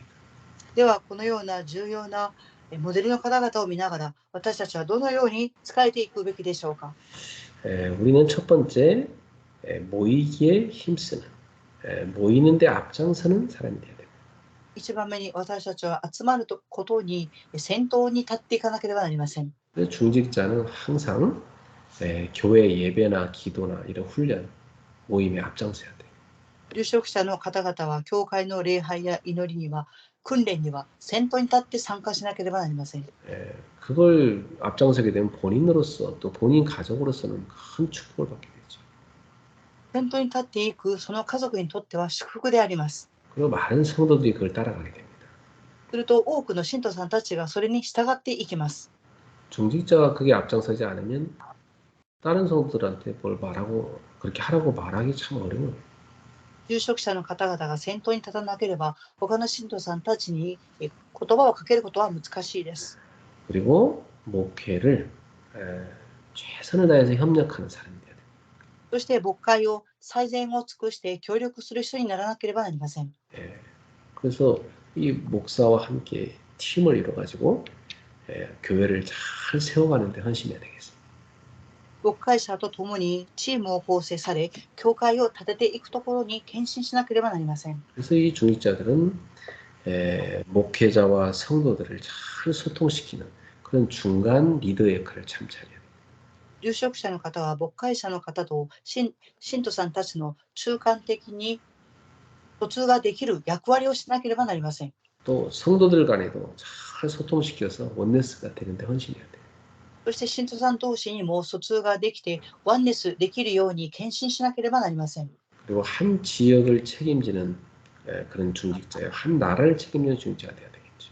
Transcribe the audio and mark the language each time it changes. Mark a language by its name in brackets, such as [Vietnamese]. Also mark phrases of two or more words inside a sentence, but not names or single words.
[Japanese] ではこのような重要なモデルの方々を見ながら私たちはどのように仕えていくべきでしょうか。 [Korean] 우리는 첫 번째 모이기에 힘쓰는 모이는데 앞장서는 사람이 돼야 됩니다. [Japanese] 一番目に私たちは集まることに先頭に立っていかなければなりません。 [Korean] 중직자는 항상 교회 예배나 기도나 이런 훈련 모임에 앞장서야 돼요. [Japanese] 住職者の方々は教会の礼拝や祈りには訓練には先頭に立って参加しなければなりません。 [Korean] 그걸 앞장서게 되면 본인으로서 또 본인 가족으로서는 큰 축복을 받게 되죠. [Japanese] 先頭に立っていくその家族にとっては祝福であります。 [Korean] 그리고 많은 성도들이 그걸 따라가게 됩니다. [Japanese] すると多くの信徒さんたちがそれに従っていきます。 [Korean] 중직자가 그게 앞장서지 않으면 다른 성도들한테 뭘 말하고 그렇게 하라고 말하기 참 어려워요. [Japanese] 住職者の方々が先頭に立たなければ他の信徒さんたちに言葉をかけることは難しいです。 [Korean] 그리고 목회를 최선을 다해서 협력하는 사람이 돼야 돼요. [Japanese] そして牧会を最善を尽くして協力する人にならなければなりません。 [Korean] 그래서 이 목사와 함께 팀을 이뤄가지고 교회를 잘 세워가는 데 헌신해야 되겠습니다. [Japanese] 牧会者と共にチームを構成され、教会を立てていくところに献身しなければなりません。 [Korean] 그래서 이 중직자들은 목회자와 성도들을 잘 소통시키는 그런 중간 리더 역할을 참잘해야 돼요. [Japanese] 住職者の方は牧会者の方と信徒さんたちの中間的に疎通ができる役割をしなければなりません。 [Korean] 또 성도들 간에도 잘 소통시켜서 원네스가 되는데 헌신해야 돼요. [Japanese] そして信徒さん同士にも疎通ができてワンネスできるように献身しなければなりません。 [Korean] 그리고 한 지역을 책임지는 그런 중직자예요. 한 나라를 책임지는 중직자가 돼야 되겠죠.